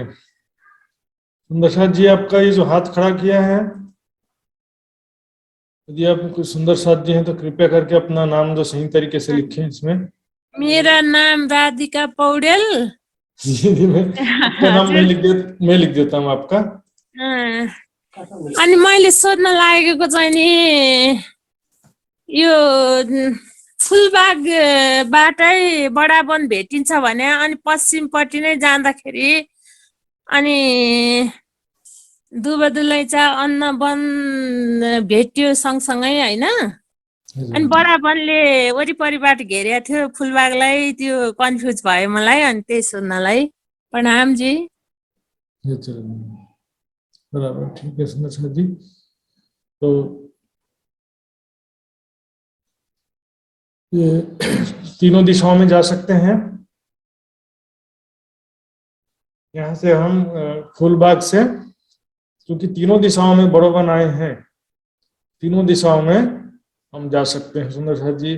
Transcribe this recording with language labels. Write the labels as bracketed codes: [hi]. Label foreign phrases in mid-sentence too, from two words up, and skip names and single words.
[hi] सुंदर साथ जी आपका ये जो हाथ खड़ा किया है, यदि आप कुछ सुंदर साथ जी हैं तो कृपया करके अपना नाम जो सही तरीके से लिखें इसमें। मेरा नाम राधिका पौडेल। जी मैं नाम मैं लिख देता हूँ आपका। [ne] अनि मैले सोध्न लागेको चाहिँ नि यो फुलबागबाटै बडावन भेटिन्छ भने, अनि पश्चिमपट्टि नै जाँदाखेरि अनि दुबदुलैचा अन्नवन भेट्यो सँगसँगै हैन। अनि बडावनले वरिपरिबाट घेरेको थियो फुलबागलाई, त्यो कन्फ्युज भयो मलाई, अनि त्यही सोध्नलाई। प्रणाम जी। [hi] बराबर, ठीक है सुंदर साथ जी। तो ये तीनों दिशाओं में जा सकते हैं। यहाँ से हम फूलबाग से, क्योंकि तीनों दिशाओं में बड़ोवन आए हैं, तीनों दिशाओं में हम जा सकते हैं सुंदर साथ जी।